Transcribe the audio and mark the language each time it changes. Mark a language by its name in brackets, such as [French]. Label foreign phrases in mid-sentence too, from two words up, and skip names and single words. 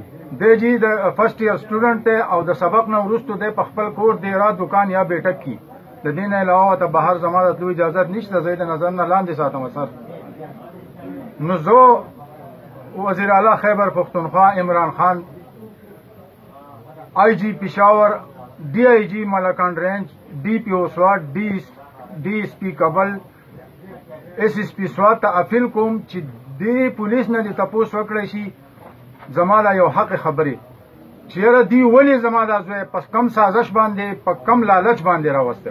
[Pashto] دی جی د [English] first year student [Pashto] دی او د سبق نه وروسته دی په خپل کور دیره دکان یا بیټک کې. د دې نه علاوه ته بهر زما د تلو اجازت نشته. زه د نظر نه لاندې ساتم سر. نو زه وزیر اعلی خیبر پختونخوا عمران خان، آئی جی پشاور، ڈی آئی جی ملکانڈ رینج، ڈی پی او سوات، ڈی ایس پی کابل، ایس پی سوات ته اپیل کوم چې دې پولیس نه دې تپوس وکړی شي زما دا یو حق خبرې چې یاره دی ولې زما دا زوی په کم سازش باندې په کم لالچ باندې راوستی.